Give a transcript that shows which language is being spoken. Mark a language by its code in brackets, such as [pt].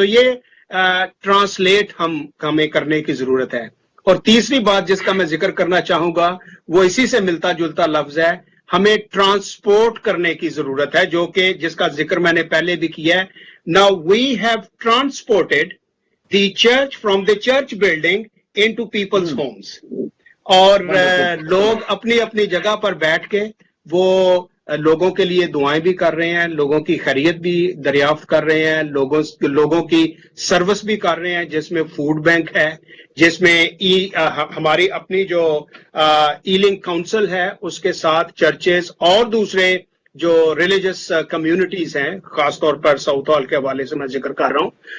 [ur] سو یہ ٹرانسلیٹ ہمیں کرنے کی ضرورت ہے. اور تیسری بات جس کا میں ذکر کرنا چاہوں گا وہ اسی سے ملتا جلتا لفظ ہے, ہمیں ٹرانسپورٹ کرنے کی ضرورت ہے, جو کہ جس کا ذکر میں نے پہلے بھی کیا ہے. [en] Now we have transported the church from the church building into people's homes. [ur] اور لوگ اپنی اپنی جگہ پر بیٹھ کے وہ لوگوں کے لیے دعائیں بھی کر رہے ہیں, لوگوں کی خیریت بھی دریافت کر رہے ہیں, لوگوں کی سروس بھی کر رہے ہیں, جس میں فوڈ بینک ہے, جس میں ہماری اپنی جو ای لنک کاؤنسل ہے اس کے ساتھ چرچز اور دوسرے جو ریلیجس کمیونٹیز ہیں, خاص طور پر ساؤتھ ہال کے حوالے سے میں ذکر کر رہا ہوں,